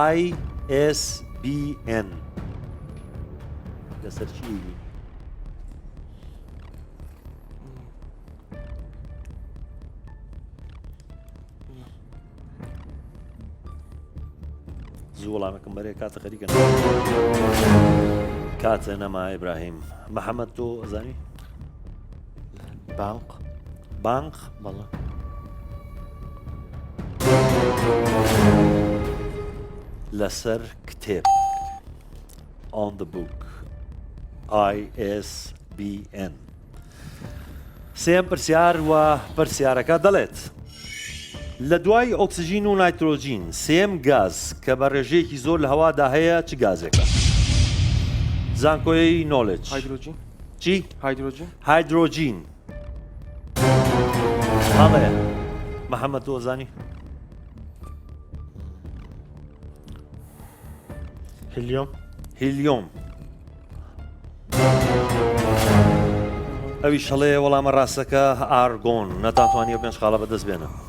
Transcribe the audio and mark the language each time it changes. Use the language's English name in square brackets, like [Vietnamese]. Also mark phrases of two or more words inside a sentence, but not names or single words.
[Central Kurdish] ISBN لەسەر چی زوو وەڵامێکم بەرێ کاتە خەریکە کاتە نەما ئیبراهیم محەممەد تۆ ئەزانی بانق بەڵە لەسەر کتێب [English] on the book [Central Kurdish] ISBN سێم پرسیار و پرسیارەکە دەڵێت لە دوای ئۆکسسیژین و نایترۆژین سێم گاز کە بە ڕێژەیەکی زۆر لە هەوادا هەیە چ گازێکە زانکۆی نۆلج چی؟ هایدرۆژین هەڵێ محەممەد تۆ زانی هیلیۆم ئەوی شەڵێ وەڵامە ڕاستەکە ئارگۆن نەتانتوانیە پێنج خاڵە بەدەست بێنە